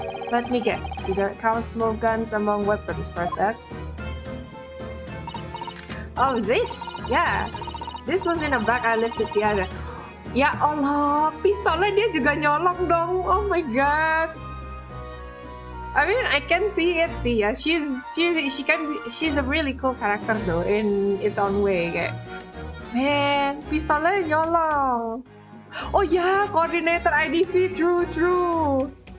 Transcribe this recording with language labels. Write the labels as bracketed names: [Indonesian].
[English] Let me guess, you don't count smoke guns among weapons, perfect. Oh, this? Yeah. This was in a bag I lifted the other. [Indonesian] Ya Allah, pistolnya dia juga nyolong dong. [English] Oh my god. I mean, I can see it [Indonesian] sih ya. [English] She's a really cool character though in its own way [Indonesian] kayak. [English] Man, [Indonesian] pistolnya nyolong. [English] Oh ya, coordinator IDV, true.